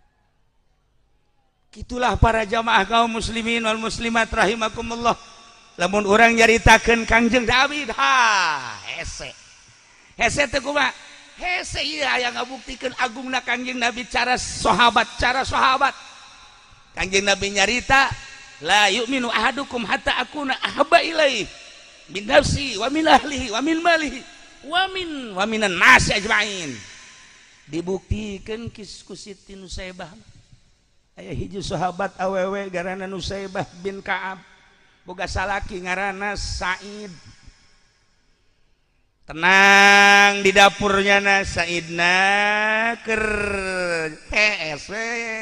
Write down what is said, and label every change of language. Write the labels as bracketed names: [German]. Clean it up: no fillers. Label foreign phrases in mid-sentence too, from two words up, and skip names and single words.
[Sundanese] Kitulah para jamaah kaum [Arabic] المسلمين والمسلمات رحمكم الله. [Sundanese] Lamun urang nyaritakeun Kangjeng Nabi, hese. Hese teh kumaha? Hese ieu aya ngabuktikeun agungna Kangjeng Nabi cara sahabat. Kangjeng Nabi nyarita [Arabic] لا يؤمن أحدكم حتى أكون أحب إليه من نفسه ومن أهله ومن ماله ومن الناس أجمعين. [Sundanese] Dibuktikeun ku Siti Nusaibah. Aya hiji sahabat awewe garana Nusaibah bin Ka'ab. Boga salaki ngaranna Said. Tenang di dapurnya na Saidna keur hese.